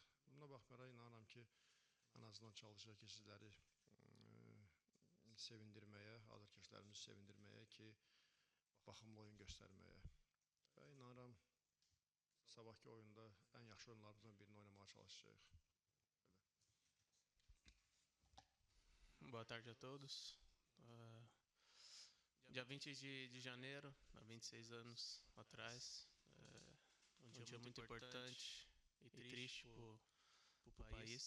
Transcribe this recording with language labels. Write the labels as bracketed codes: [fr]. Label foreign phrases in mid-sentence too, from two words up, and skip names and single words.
[az] Buna baxmayaraq inanıram ki, ən azından çalışacaq ki, sizləri sevindirməyə, azarkeşlərimizi sevindirməyə ki, baxımlı oyun göstərməyə və inanıram sabahki oyunda ən yaxşı oyunlarımızdan birini oynamağa çalışacağıq. [pt] Boa tarde a todos. Dia 20 de janeiro, há 26 anos atrás, um dia muito importante e triste para o país.